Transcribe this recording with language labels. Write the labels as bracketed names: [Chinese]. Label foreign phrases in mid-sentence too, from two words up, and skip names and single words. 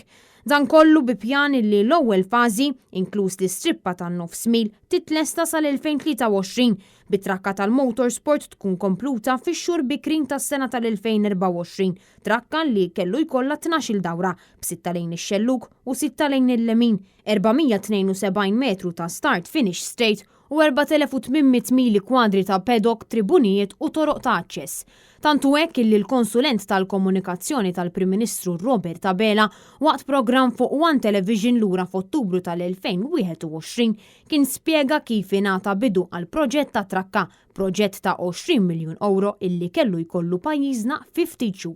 [Maltese] Dan kollu bi pjan li l-ewwel fażi, inkluż l-istrippa tan-nofs mil, titlesta sal-2023 bit-trakka tal-motorsport tkun kompluta fix-xhur bikrin tas-sena tal-2024. Trakka li kellu jkollha 12 dawra b'6 lejn ix-xelluk u 6 lejn il-lemin, 472 metru ta' [English] start finish straight [Maltese] u 4800 mili kwadri ta' pedok, tribunijiet u toroq ta' aċċess. Tantu hekk illi l-konsulent tal-komunikazzjoni tal-Prim Ministru Robert Abela waqt programm fuq One Television lura f'Ottubru tal-2021 kien spjega kif ingħata bidu għal proġett ta' trakka, proġett ta' 20 miljun euro illi kellu jkollu pajjiżna 50 xhur.